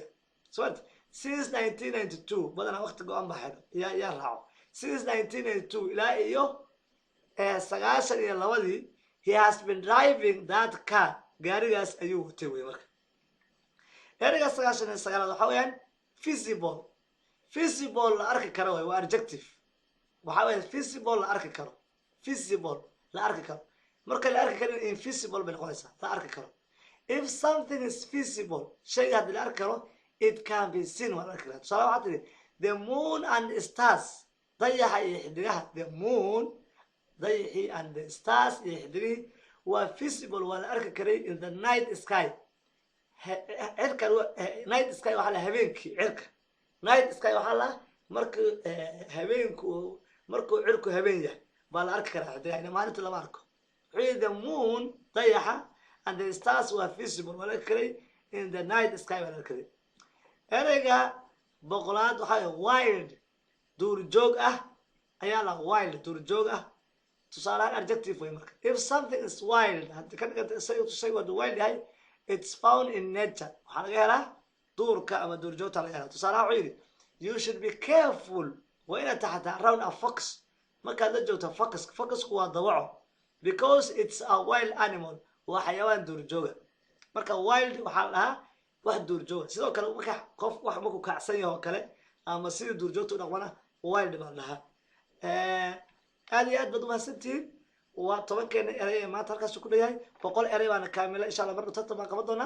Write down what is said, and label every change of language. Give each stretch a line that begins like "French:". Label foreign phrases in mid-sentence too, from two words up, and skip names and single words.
Somali: since 1992 badanaa waqti go-an baa xidho yaa raaco. since 1992 ilaa iyo 92
English: he has been driving that car
Somali: gaarigaas ayuu watay wey marka. ereyga 99 waxaa weeyaan visible la arki karo waa adjective. waxaa weeye visible la arki karo marka la arki karin invisible bay noqonaysaa la arki karo.
English: if something is visible
Somali: shayga haddii la arki karo
English: it can be seen
Somali: waa la arki karaa. tusaale waxaa tidhi
English: the moon and the stars
Somali: dayaxa iyo xidigaha.
English: the moon dayaxii and the stars
Somali: iyo xidigihii waa visible waa la arki karay
English: in the night sky.
Somali: cirka
English: night sky
Somali: waxaa la habeenkii cirka
English: night sky
Somali: waxaa la markuu cirku habeen yahay baa la arki karaa xidigaha maalinta lama arko. wuxuu
English: the moon
Somali: dayaxa
English: and the stars
Somali: waa visible waa la arki karay
English: in the night sky
Somali: baa la arki karay. ereyga boqolaad waxaa wild duurjoog ah ayaa la wild duurjoog ah tusaalahaan adjective way marka.
English: If something is wild,
Somali: haddii ka dhiganta isaga tusay waa wild yahay,
English: it's found in nature,
Somali: waxaa laga helaa duurka ama duurjoogta laga helaa. Tusaalahaan wuxuu yidhi
English: you should be careful,
Somali: waa inaad taxataa
English: around a fox,
Somali: markaad la joogto foxku waa dawaco,
English: because it's a wild animal,
Somali: waa xayawaan duurjooga. marka wild waxaa la dhahaa wax duurjooga. sidoo kale marka qof wax markuu kacsan yahay oo kale ama sidii duurjoogta u dhaqmana wild baa la dhahaa. aad iyo aad baad umahadsantihiin. waa 10keena eray ee maanta halkaas ku dhayahay 100 eray baana kaamila
Arabic: إن شاء الله
Somali: mar dhunta baan qaban doonaa.